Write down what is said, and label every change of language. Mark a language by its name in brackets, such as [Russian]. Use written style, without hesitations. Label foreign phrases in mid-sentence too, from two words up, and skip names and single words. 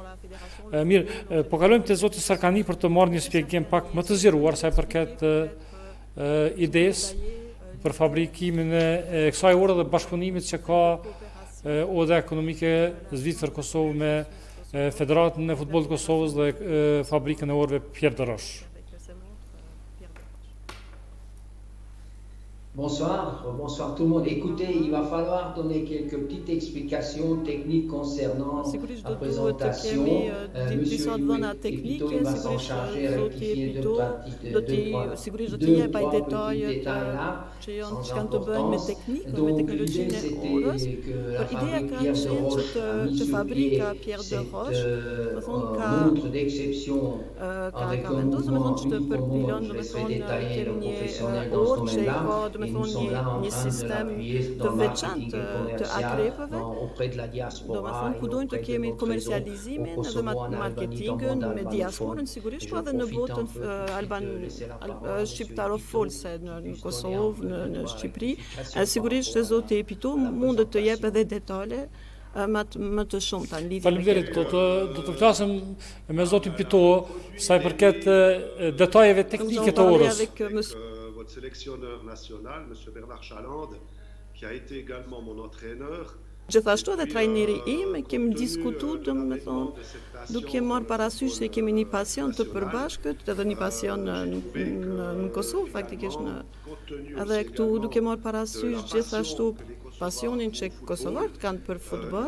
[Albanian] Mirë, po kalojmë te zoti Sarkani për të marrë një shpjegim pak më të zgjeruar sa i përket idesë për fabrikimin e kësaj ore dhe bashkëpunimit që ka oda ekonomike Zvicër Kosovë me Federatën e Futbollit të Kosovës dhe fabrikën e orëve Pierre Dorosh. [French] Bonsoir tout le monde. Écoutez, il va falloir donner quelques petites explications techniques concernant la présentation. Monsieur Epito va s'en charger à rectifier deux, trois petits détails là, sans importance. Donc l'idée c'était que la fabrique Pierre Dorosh a mis sur pied cette montre d'exception avec un mouvement uniforme. Je laisserai détailler le professionnel dans ce domaine-là. [Albanian] Një sistem të veçantë të akrepëve, domethënë ku dojmë të kemi komercializimin dhe marketingën me diasporën, sigurisht po edhe në botën shqiptarofolse në Kosovë, në Shqipëri. Sigurisht zoti Epito mund të jep edhe detale më të shumta në lidhje. Faleminderit, do të flasim me zotin Pito sa i përket detajeve teknike të orës. [French] Votre sélectionneur national, M. Bernard Chaland, qui a été également mon entraîneur. [Albanian] Gjithashtu edhe trajneri im kemi diskutuar, domethënë, duke marrë parasysh se kemi një pasion të përbashkët, edhe një pasion në Kosovë faktikisht edhe këtu duke marrë parasysh gjithashtu pasionin që kosovarët kanë për futboll.